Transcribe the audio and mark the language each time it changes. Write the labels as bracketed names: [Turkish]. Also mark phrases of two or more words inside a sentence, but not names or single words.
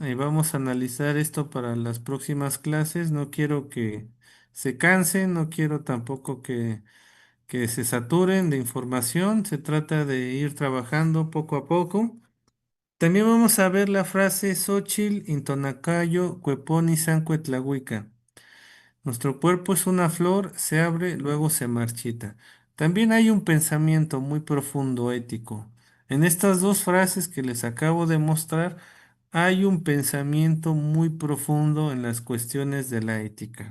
[Spanish] Vamos a analizar esto para las próximas clases. No quiero que se cansen, no quiero tampoco que se saturen de información. Se trata de ir trabajando poco a poco. También vamos a ver la frase [Classical Nahuatl] Xochitl intonacayo cueponi sancuetlahuica. [Spanish] Nuestro cuerpo es una flor, se abre, luego se marchita. También hay un pensamiento muy profundo ético. En estas dos frases que les acabo de mostrar, hay un pensamiento muy profundo en las cuestiones de la ética.